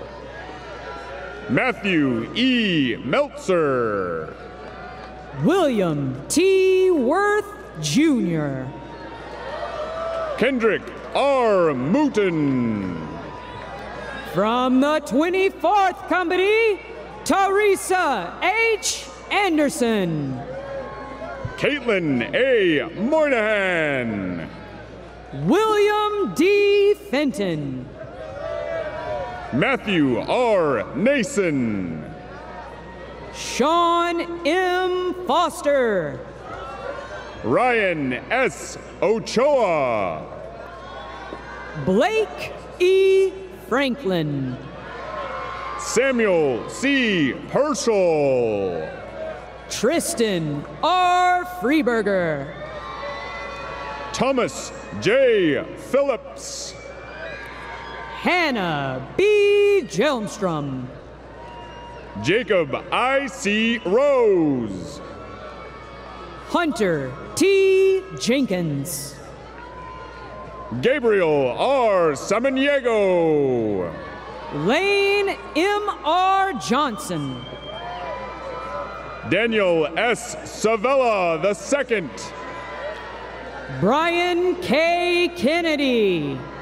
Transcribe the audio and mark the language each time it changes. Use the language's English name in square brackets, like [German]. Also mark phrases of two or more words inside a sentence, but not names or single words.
[English] Matthew E. Meltzer. William T. Worth, Jr. Kendrick R. Mooten. From the 24th Company, Teresa H. Anderson. Caitlin A. Moynihan. William D. Fenton. Matthew R. Nason. Sean M. Foster. Ryan S. Ochoa. Blake E. Franklin. Samuel C. Herschel. Tristan R. Freeberger. Thomas J. Phillips. Hannah B. Jelmstrom. Jacob I. C. Rose. Hunter T. Jenkins. Gabriel R. Samaniego. Lane M. R. Johnson. Daniel S. Savella II. Brian K. Kennedy.